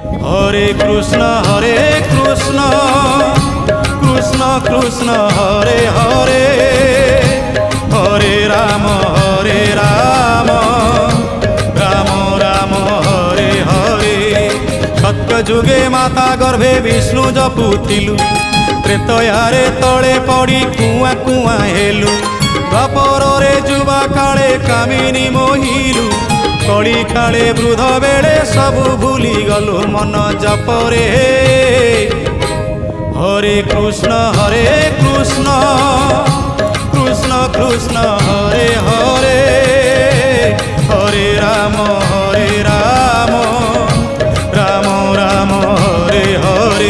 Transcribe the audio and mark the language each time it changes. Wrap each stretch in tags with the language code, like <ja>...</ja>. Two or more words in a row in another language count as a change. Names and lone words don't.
<sa>হরে কৃষ্ণ কৃষ্ণ কৃষ্ণ হরে হরে, হরে রাম রাম রাম হরে হরে।</sa> <or>ସତ୍ୟଯୁଗେ ମାତା ଗର୍ଭେ ବିଷ୍ଣୁ ଜପୁଥିଲୁ, ତ୍ରେତୟାରେ ତଳେ ପଡ଼ି କୁଆଁ କୁଆଁ ହେଲୁ। ଦ୍ୱାପରରେ ଯୁବା କାଳେ କାମିନୀ ମୋହିଲୁ, କଳି କାଳେ ବୃଦ୍ଧ ବେଳେ ସବୁ ଭୁଲିଗଲୁ ମନ ଜପରେ।</or> <sa>হরে কৃষ্ণ কৃষ্ণ কৃষ্ণ হরে হরে, হরে রাম রাম রাম হরে হরে।</sa>